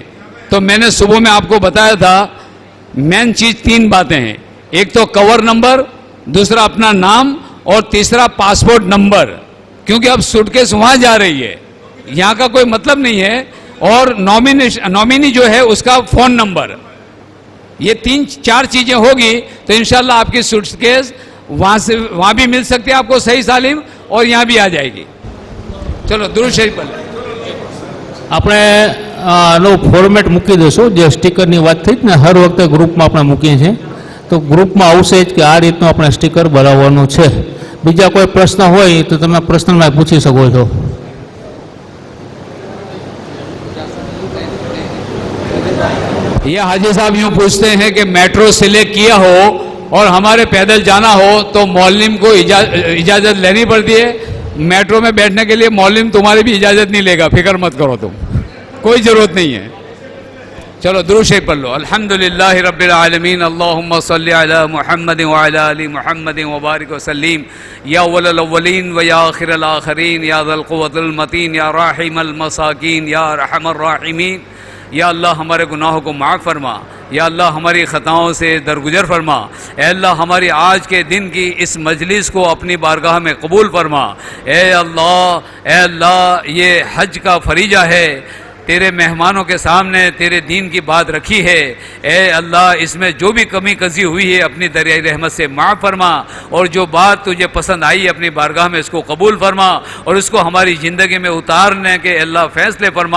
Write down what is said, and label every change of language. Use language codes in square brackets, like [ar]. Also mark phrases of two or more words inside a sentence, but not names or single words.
[ur] تو میں نے صبح میں آپ کو بتایا تھا مین چیز 3 باتیں ہیں، ایک تو [en] cover number, [ur] دوسرا اپنا نام، اور تیسرا [en] passport number, [ur] کیونکہ اب سوٹ کیس وہاں جا رہی ہے، یہاں کا کوئی مطلب نہیں ہے، اور نومینی جو ہے اس کا [en] phone number, [ur] یہ 3-4 چیزیں ہوگی تو انشاءاللہ آپ کی سوٹ کیس وہاں بھی مل سکتی ہے آپ کو صحیح سالم، اور یہاں بھی آ جائے گی۔ [gu] ચલો દુરૂદ શરીફ પર આપણે આનો ફોર્મેટ મૂકી દઈશું, જે સ્ટીકરની વાત થઈ ને હર વખતે ગ્રુપમાં આપણે મૂકીએ છીએ, તો ગ્રુપમાં આવશે જ કે આ રીતનું આપણે સ્ટીકર બનાવવાનું છે। બીજા કોઈ પ્રશ્ન હોય તો તમે પ્રશ્નમાં પૂછી શકો છો। [ur] یہ حاجی صاحب یوں پوچھتے ہیں کہ [en] metro select [ur] کیا ہو اور ہمارے پیدل جانا ہو تو معلم کو اجازت لینی پڑتی ہے؟ میٹرو میں بیٹھنے کے لیے معلم تمہاری بھی اجازت نہیں لے گا، فکر مت کرو، تم کوئی ضرورت نہیں ہے۔ چلو درود شریف پڑھ لو۔ [ar] الحمدللہ رب العالمین، اللہم صلی علی محمد وعلی آل محمد وبارک وسلم، یا اول الاولین و یا آخر الاخرین، یا ذا القوة المتین، یا راحم المساکین، یا ارحم الراحمین۔ [ur] یا اللہ ہمارے گناہوں کو معاف فرما، یا اللہ ہماری خطاؤں سے درگزر فرما، اے اللہ ہماری آج کے دن کی اس مجلس کو اپنی بارگاہ میں قبول فرما۔ اے اللہ یہ حج کا فریضہ ہے، تیرے مہمانوں کے سامنے تیرے دین کی بات رکھی ہے، اے اللہ اس میں جو بھی کمی کزی ہوئی ہے اپنی دریائے رحمت سے معاف فرما، اور جو بات تجھے پسند آئی اپنی بارگاہ میں اس کو قبول فرما، اور اس کو ہماری زندگی میں اتارنے کے اللہ فیصلے فرما۔